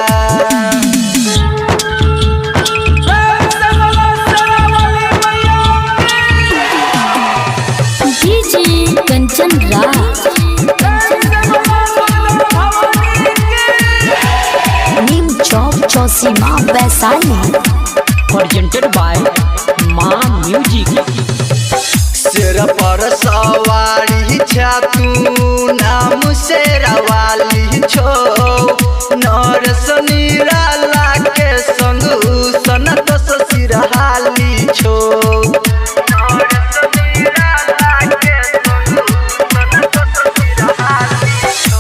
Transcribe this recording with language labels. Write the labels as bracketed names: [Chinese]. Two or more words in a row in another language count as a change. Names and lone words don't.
[Maithili] डीजे कंचन राज नीम चौक चौसीमा वैशाली। [English] presented by Ma Music। [Maithili] सिर पर सवारी छा तू नाम शेरवाली छो। नरस निराला के संग सनत सिरहाली छो। नरस निराला के संग सनत सिरहाली छो।